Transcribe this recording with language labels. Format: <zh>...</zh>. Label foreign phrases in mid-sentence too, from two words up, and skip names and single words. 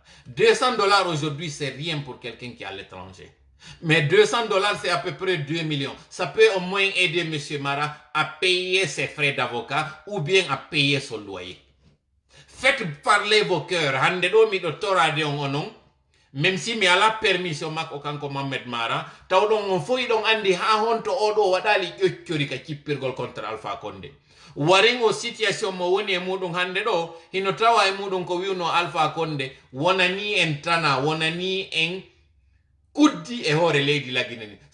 <fr>200 $ aujourd'hui, c'est rien pour quelqu'un qui est à l'étranger. Mais 200 $, c'est à peu près 2 millions. Ça peut au moins aider M. Mara à payer ses frais d'avocat ou bien à payer son loyer. Faites parler vos cœurs. Même si</fr> <ff>mi ala permission makko kanko Mohamed Mara, tawɗon on foyi ɗon andi ha honto oɗo waɗali ƴoccori ka cippirgol contre Alpha Condé. Warin o situation mo woni e muɗum hande ɗo, hino tawa e muɗum ko wiwno Alpha Condé, wonani en tana, wonani en kuddi e hoore leydi la Guinée ni.</ff>